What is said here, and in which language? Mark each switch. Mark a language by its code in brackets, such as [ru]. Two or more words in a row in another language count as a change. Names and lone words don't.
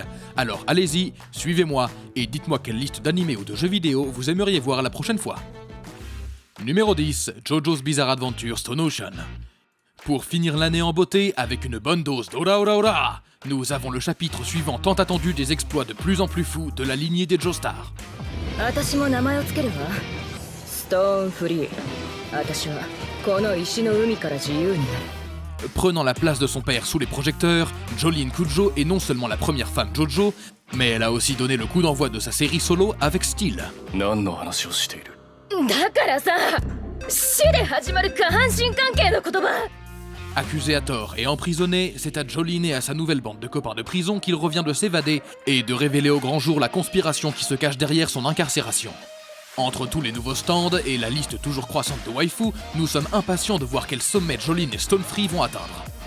[fr] Alors allez-y, suivez-moi et dites-moi quelle liste d'animés ou de jeux vidéo vous aimeriez voir la prochaine fois. Numéro 10, JoJo's Bizarre Adventure Stone Ocean. Pour finir l'année en beauté avec une bonne dose d' ora ora ora, nous avons le chapitre suivant tant attendu des exploits de plus en plus fous de la lignée des Joestar. [ja] 私も名前をつけるわ。ストーンフリー。私はこの石の海から自由になる。 [fr] Prenant la place de son père sous les projecteurs, Jolene Kujo est non seulement la première femme JoJo, mais elle a aussi donné le coup d'envoi de sa série solo avec Steel. [ja] 何の話をしている？だからさ、死で始まる下半身関係の言葉。 [fr] Accusé à tort et emprisonné, c'est à Jolene et à sa nouvelle bande de copains de prison qu'il revient de s'évader et de révéler au grand jour la conspiration qui se cache derrière son incarcération. Entre tous les nouveaux stands et la liste toujours croissante de waifu, nous sommes impatients de voir quel sommet Jolene et Stonefree vont atteindre.